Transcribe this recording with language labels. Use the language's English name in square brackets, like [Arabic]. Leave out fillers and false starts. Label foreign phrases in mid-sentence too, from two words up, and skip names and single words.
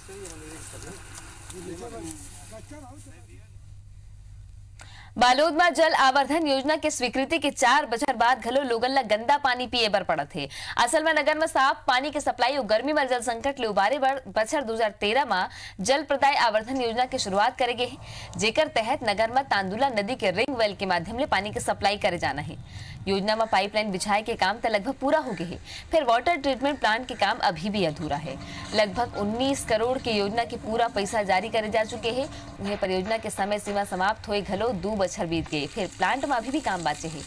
[Chhattisgarhi] बालोद में जल आवर्धन योजना के स्वीकृति के 4 बछर बाद घलो लोगन ला गंदा पानी पिए बर पड़त है। असल में नगर में साफ पानी के सप्लाई और गर्मी में जल संकट ले उबारे बर बछर 2013 में जल प्रदाय आवर्धन योजना की शुरुआत करेगे है, जेकर तहत नगर में तांदुला नदी के रिंग वेल के माध्यम ले पानी के सप्लाई करे जाना है। योजना में पाइपलाइन बिछाए के काम तो लगभग पूरा हो गए है, फिर [English] water treatment plant [Chhattisgarhi] के काम अभी भी अधूरा है। लगभग 19 करोड़ के योजना के पूरा पैसा जारी करे जा चुके हैं। उन्हें परियोजना के समय सीमा समाप्त हुए घलो 2 बछर बीत गए, फिर प्लांट में अभी भी काम बाचे है।